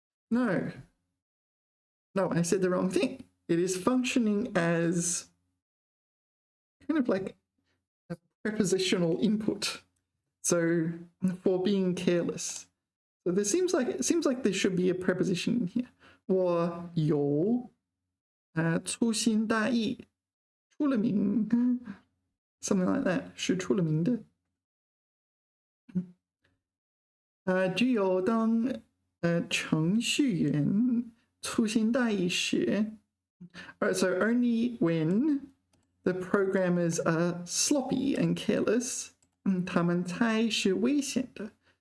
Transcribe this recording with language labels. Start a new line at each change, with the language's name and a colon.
English: No, I said the wrong thing. It is functioning as kind of like a prepositional input. So for being careless. So it seems like there should be a preposition in here.
Chinese: 我有粗心大意，出了名
English: something like that
Chinese: 是出了名的。只有当程序员粗心大意时
English: so only when the programmers are sloppy and careless,
Chinese: 他们才是危险的。